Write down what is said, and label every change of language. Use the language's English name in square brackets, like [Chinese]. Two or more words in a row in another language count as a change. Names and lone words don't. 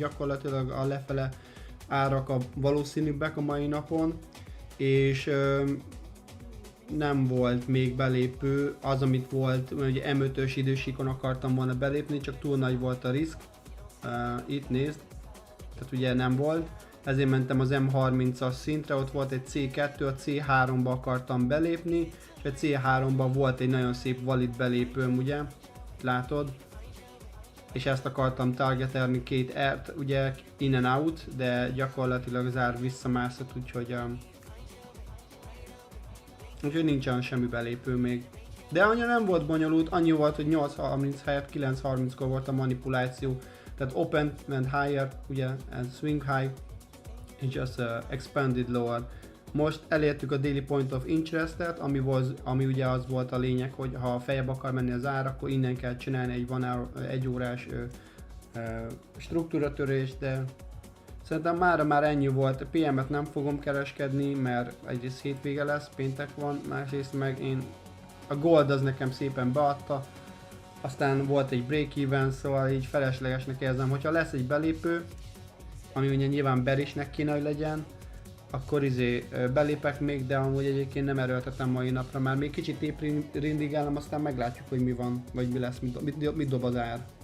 [Hungarian] gyakorlatilag a lefele árak a valószínűbbek a mai napon, és nem volt még belépő, az amit volt, ugye M5-ös idősíkon akartam volna belépni, csak túl nagy volt a risk, itt nézd, tehát ugye nem volt, ezért mentem az M30-as szintre, ott volt egy C2, a C3-ba akartam belépni, és a C3-ba volt egy nagyon szép valid belépőm, ugye, látod? És ezt akartam targetelni két ert, ugye [English] in and out, [Hungarian] de gyakorlatilag az ár visszamászott, úgyhogy nincsen semmi belépő még. De annyira nem volt bonyolult, annyi volt, hogy 8.30 helyett 9.30-kor volt a manipuláció. [English] Tehát open and higher, ugye and swing high, and just expanded lower. [Hungarian] Most elértük a [English] daily point of interest-et, [Hungarian] ami ugye az volt a lényeg, hogy ha feljebb akar menni az ár, akkor innen kell csinálni egy 1 órás struktúratörést, de szerintem már ennyi volt. PM-et nem fogom kereskedni, mert egyrészt hétvége lesz, péntek van, másrészt meg a gold az nekem szépen beadta, aztán volt egy break-even, szóval így feleslegesnek érzem, hogyha lesz egy belépő, ami ugye nyilván bearisnek kéne, hogy legyen, akkor belépek még, de amúgy egyébként nem erőltetem mai napra, már még kicsit éprindigálom, aztán meglátjuk, hogy mi van, vagy mi lesz, mit dob az ár.